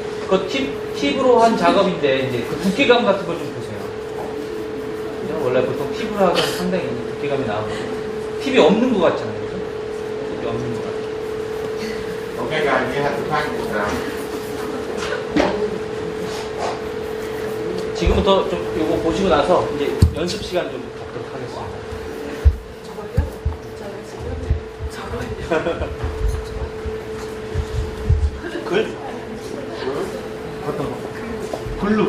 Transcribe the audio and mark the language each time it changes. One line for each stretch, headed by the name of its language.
Korean: 그 팁으로 한 작업인데 이제 그 두께감 같은 걸 좀 보세요. 그죠? 원래 보통 팁으로 하면 상당히 두께감이 나오는데 팁이 없는 것 같잖아요. 그죠? 팁이 없는 것 같아요.
English: Okay, guys, you have to practice now.
Korean: 지금부터 좀 이거 보시고 나서 이제 연습 시간 좀 갖도록 하겠습니다. 저걸요? 글? 어떤 거? 글로.